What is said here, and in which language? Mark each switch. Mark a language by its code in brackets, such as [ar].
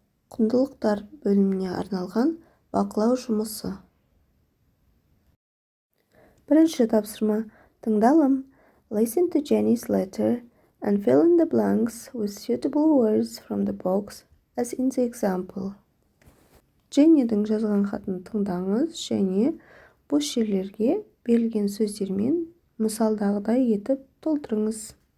[kk] Құндылықтар бөліміне арналған бақылау жұмысы. Бірінші тапсырма. Тыңдалым. [en] Listen to Jenny's letter and fill in the blanks with suitable words from the box as in the example. [kk] Jenny'дің жазған хатын тыңдаңыз және бос жерлерге берілген сөздермен мысалдағыдай етіп толтырыңыз.